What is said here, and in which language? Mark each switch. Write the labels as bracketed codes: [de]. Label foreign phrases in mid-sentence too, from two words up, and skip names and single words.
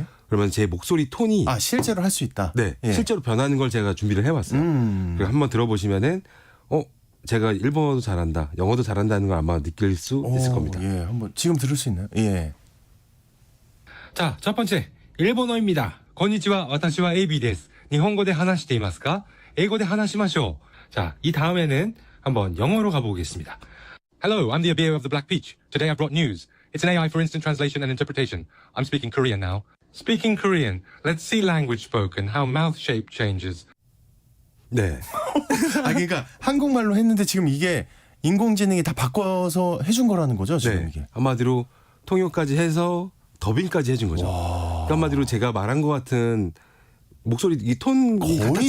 [ko] 그러면 제 목소리 톤이 실제로 할 수 있다. 네, 예. 실제로 변하는 걸 제가 준비를 해봤어요. 그리고 한번 들어보시면은 제가 일본어도 잘한다, 영어도 잘한다는 걸 아마 느낄 수 있을 겁니다. 한번 지금 들을 수 있나요? 예. 자, 첫 번째 일본어입니다. [ja] こんにちは、私は ABです。日本語で話していますか? 英語で話しましょう. [ko] 자, 이 다음에는 한번 영어로 가보겠습니다. [en] Hello, I'm the Abir of the Black Peach. Today I brought news. It's an AI for instant translation and interpretation. I'm speaking Korean now. Speaking Korean, let's see language spoken, how mouth shape changes. [ko] 네. 아 그러니까 한국말로 했는데 지금 이게 인공지능이 다 바꿔서 해준 거라는 거죠 지금 네. 이게. 한마디로 통역까지 해서 더빙까지 해준 거죠. 그러니까 한마디로 제가 말한 것 같은 목소리 이 톤이 거의 같았잖아요.